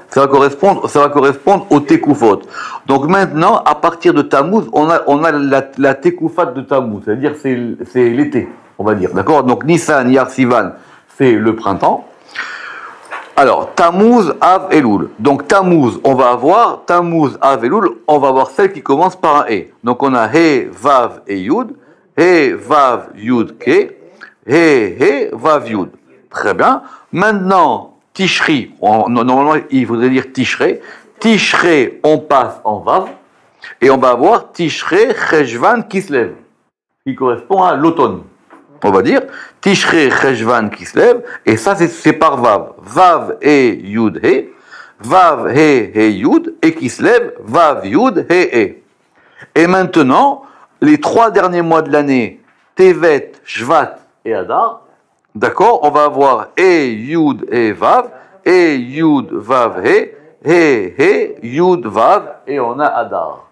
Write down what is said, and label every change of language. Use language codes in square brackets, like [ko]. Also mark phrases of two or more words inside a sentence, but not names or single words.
[fr] Ça va correspondre aux Tekufot. Donc maintenant, à partir de Tammuz, on a la Tekufat de Tammuz. C'est-à-dire c'est l'été, on va dire. D'accord? Donc Nissan, Iyar, Sivan, c'est le printemps. Alors, Tammuz, Av, Elul. Donc, Tammuz, on va avoir, Tammuz, Av, Elul, on va avoir celle qui commence par un E. Donc, on a He, Vav et Yud. He, Vav, Yud, Ke. He, Vav, Yud. Très bien. Maintenant, Tishri, normalement, il faudrait dire Tishrei. Tishrei, on passe en Vav. Et on va avoir Tishrei, Cheshvan, Kislev, qui correspond à l'automne. On va dire Tishrei, Cheshvan, Kislev, et ça c'est par Vav. Vav et Yud He, Vav He Yud, et Kislev, Vav Yud He. Et maintenant, les 3 derniers mois de l'année, Tevet, Shvat et Adar, d'accord, on va avoir Yud et Vav, Yud, Vav He, Yud, Vav, et on a Adar.